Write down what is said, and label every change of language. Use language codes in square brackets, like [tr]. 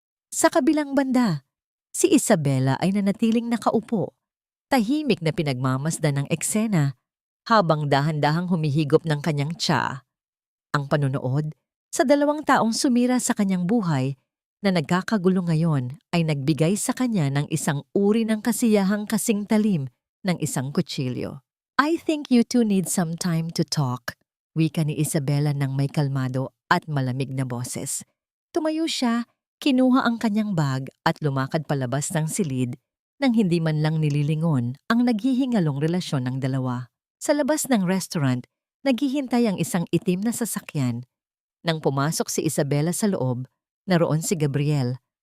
[tl] Sa kabilang banda, si Isabela ay nanatiling nakaupo, tahimik na pinagmamasdan ng eksena habang dahan-dahang humihigop ng kanyang tsaa. Ang panunood sa dalawang taong sumira sa kanyang buhay na nagkakagulo ngayon ay nagbigay sa kanya ng isang uri ng kasiyahang kasing talim ng isang kutsilyo. [en] I think you two need some time to talk, [tl] wika ni Isabela ng may kalmado at malamig na boses. Tumayo siya, kinuha ang kanyang bag at lumakad palabas ng silid nang hindi man lang nililingon ang naghihingalong relasyon ng dalawa. Sa labas ng restaurant, naghihintay ang isang itim na sasakyan. Nang pumasok si Isabela sa loob, naroon si Gabriel.